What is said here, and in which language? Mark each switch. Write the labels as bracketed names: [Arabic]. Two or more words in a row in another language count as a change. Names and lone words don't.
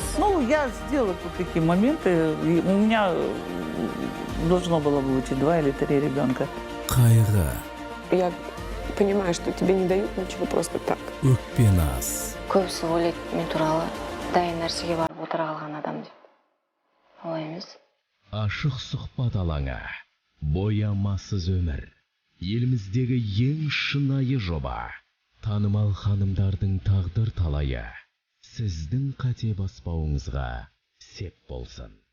[Russian] Ну, я сделала тут такие моменты. И у меня должно было быть 2 или 3 ребенка. [Kazakh] Қайғы, [Russian] Я понимаю, что тебе не дают ничего просто так. [Kazakh] өкпен аз. Көбісі ойлайды мен туралы дайын нәрсеге барып отыра қалған адам деп. Олай емес. Ашық сұхбат алаңы, боямасыз өмір. Еліміздегі ең шынайы жоба. Танымал ханымдардың тағдыр талайы. Сіздің қате баспауыңызға сеп болсын.